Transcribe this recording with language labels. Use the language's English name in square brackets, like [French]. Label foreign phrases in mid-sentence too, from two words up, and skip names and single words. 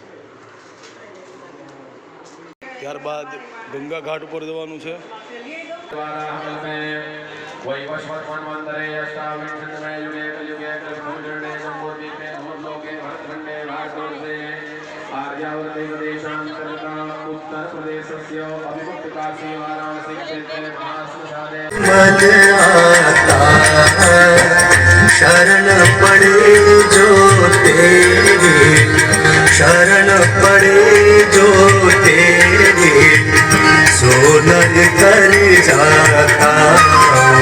[Gujarati] ત્યારબાદ ગંગા ઘાટ ઉપર જવાનું છે. [Sanskrit] वैवस्वतमन्वन्तरे अष्टाविंशतितमे युगे कलियुगे कलियुगे जम्बूद्वीपे भूलोके भरतखण्डे भारतवर्षे आर्यावर्ते प्रदेशान्तर्गते उत्तर प्रदेशस्य अविभक्त काशी वाराणसी क्षेत्रे महाश्मशाने [Hindi] मन आता शरण पड़े जो तेरे, शरण पड़े जो तेरे, सोनल कर जाता हूँ।